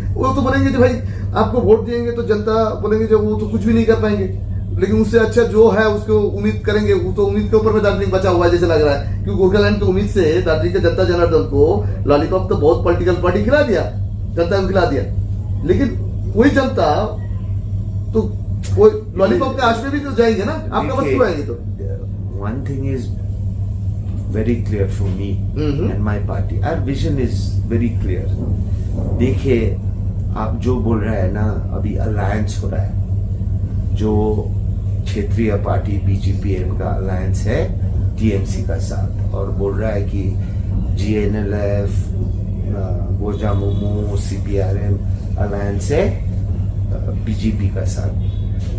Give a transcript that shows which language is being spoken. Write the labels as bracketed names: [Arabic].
[Hindi] वो तो बोलेंगे जो भाई आपको वोट देंगे तो जनता बोलेंगे जो वो तो कुछ भी नहीं कर पाएंगे, लेकिन उससे अच्छा जो है उसको उम्मीद करेंगे। वो तो उम्मीद के ऊपर में दार्जिलिंग बचा हुआ है जैसे लग रहा है, क्योंकि गोरखालैंड की उम्मीद से दार्जिलिंग के जनता जनार्दन को लॉलीपॉप तो बहुत पॉलिटिकल पार्टी खिला दिया, जनता को खिला दिया, लेकिन वही जनता तो वो लॉलीपॉप के आश में भी तो जाएंगे ना, आपका मत क्यों आएंगे? तो [English] one thing is very clear for me and my party. Our vision is very clear. [Hindi] देखिए, आप जो बोल रहे हैं ना, अभी अलायंस हो रहा है, जो क्षेत्रीय पार्टी बीजेपीएम का अलायंस है टीएमसी का साथ, और बोल रहा है कि जीएनएलएफ, गोजामुमो, सीपीआरएम अलायंस है बीजेपी का साथ।